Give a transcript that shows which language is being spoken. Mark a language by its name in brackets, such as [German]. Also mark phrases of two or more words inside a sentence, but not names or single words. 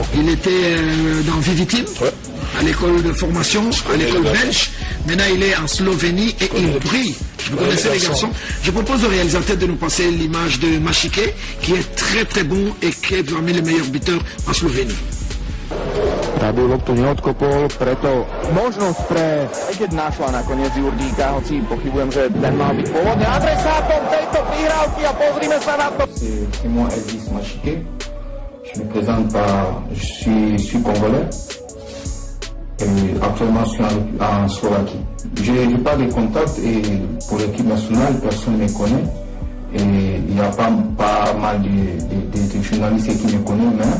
[French] Il était dans Vivitim, ouais, à l'école de formation, à l'école belge. Maintenant il est en Slovénie et il brille. Vous connaissez les garçons. Je propose au réalisateur de nous passer l'image de Machike, qui est très très bon et qui est parmi les meilleurs buteurs en Slovénie. [Slovak] Tady loptu neodkopol, preto možnosť pre keď našla nakoniec Jurdíka, hoci pochybujem, že ten mal byť pôvodne adresátom tejto prihrávky a pozrime sa na to. [French] C'est moi Elvis Machike. Je me présente je suis congolais et actuellement je suis en Slovaquie. J'ai pas de contact et pour l'équipe nationale, personne ne me connaît. Et il y a pas mal de journalistes qui me connaissent maintenant.